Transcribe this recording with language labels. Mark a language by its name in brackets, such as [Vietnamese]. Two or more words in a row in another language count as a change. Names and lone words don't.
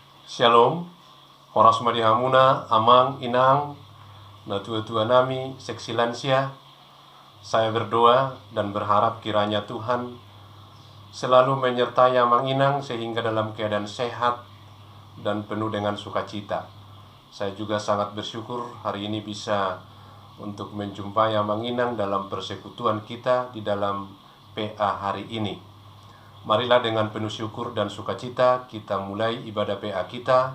[Batak Toba] Shalom, oras madihamuna, amang, inang, na tua-tua nami, [Indonesian] seksi lansia. Saya berdoa dan berharap kiranya Tuhan selalu menyertai amang inang sehingga dalam keadaan sehat dan penuh dengan sukacita. Saya juga sangat bersyukur hari ini bisa untuk menjumpai amang inang dalam persekutuan kita di dalam PA hari ini. Marilah dengan penuh syukur dan sukacita kita mulai ibadah PA kita.